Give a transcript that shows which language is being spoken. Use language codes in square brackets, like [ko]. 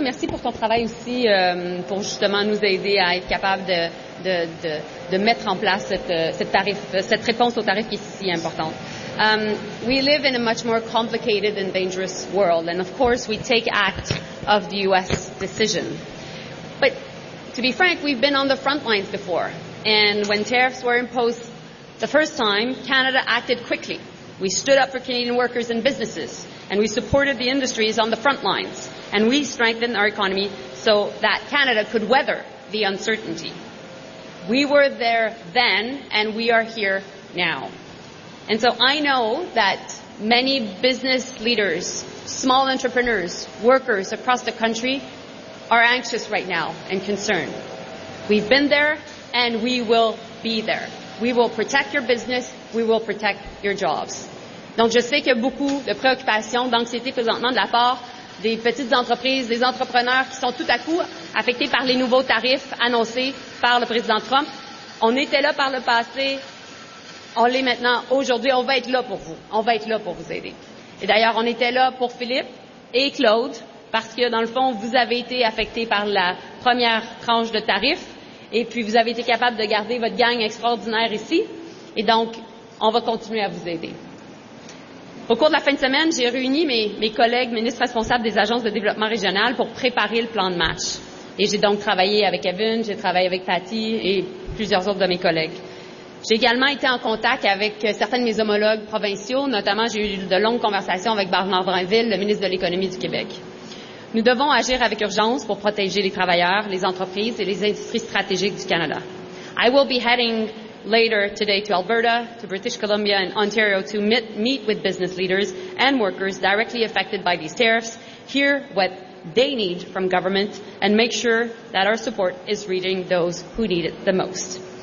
[fr] Merci pour ton travail aussi pour justement nous aider à être capable de mettre en place cette réponse au tarif qui est si importante. [en] We live in a much more complicated and dangerous world, and of course we take act of the US decision. But to be frank, we've been on the front lines before, and when tariffs were imposed the first time, Canada acted quickly. We stood up for Canadian workers and businesses, and we supported the industries on the front lines, and we strengthened our economy so that Canada could weather the uncertainty. We were there then, and we are here now. And so I know that many business leaders, small entrepreneurs, workers across the country are anxious right now and concerned. We've been there, and we will be there. We will protect your business, we will protect your jobs. [fr] Donc, je sais qu'il y a beaucoup de préoccupations, d'anxiété présentement de la part des petites entreprises, des entrepreneurs qui sont tout à coup affectés par les nouveaux tarifs annoncés par le président Trump. On était là par le passé, on l'est maintenant aujourd'hui, on va être là pour vous. On va être là pour vous aider. Et d'ailleurs, on était là pour Philippe et Claude, parce que dans le fond, vous avez été affectés par la première tranche de tarifs, et puis vous avez été capable de garder votre gang extraordinaire ici, et donc, on va continuer à vous aider. Au cours de la fin de semaine, j'ai réuni mes collègues ministres responsables des agences de développement régional pour préparer le plan de match. Et j'ai donc travaillé avec Evan, j'ai travaillé avec Patty et plusieurs autres de mes collègues. J'ai également été en contact avec certains de mes homologues provinciaux, notamment j'ai eu de longues conversations avec Bernard Drinville, le ministre de l'Économie du Québec. Nous devons agir avec urgence pour protéger les travailleurs, les entreprises et les industries stratégiques du Canada. [en] I will be heading later today to Alberta, to British Columbia and Ontario to meet with business leaders and workers directly affected by these tariffs, hear what they need from government, and make sure that our support is reaching those who need it the most.